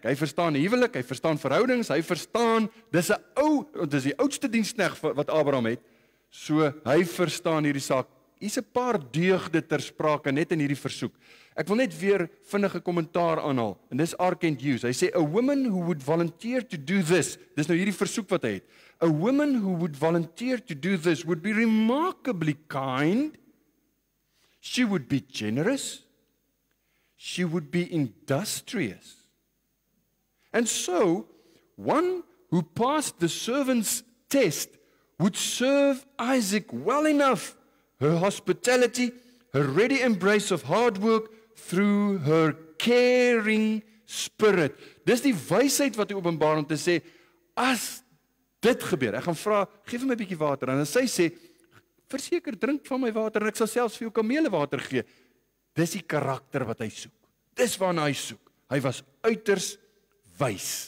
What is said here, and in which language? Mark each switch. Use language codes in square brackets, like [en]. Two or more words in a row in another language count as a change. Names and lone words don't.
[af] Hy verstaan huwelik, hy verstaan verhoudings, hy verstaan, dis die oudste diensknegt wat Abraham het, so hy verstaan hierdie saak. Hier's 'n paar deugde ter sprake net in hierdie versoek. Ek wil net weer vinnige kommentaar aanhaal, en dis R. Kent Hughes. Hy sê, [en] a woman who would volunteer to do this, [af] dis nou hierdie versoek wat hy het, [en] a woman who would volunteer to do this would be remarkably kind, she would be generous, she would be industrious. And so, one who passed the servant's test would serve Isaac well enough. Her hospitality, her ready embrace of hard work through her caring spirit. [af] Dis die wysheid wat hy openbaar om te sê, as dit gebeur, ek gaan vra, geef hom 'n bietjie water, en sy sê, verseker, drink van my water, en ek sal selfs vir jou kamele water gee. Dis die karakter wat hy soek. Dis waarna hy soek. Hy was uiters wys.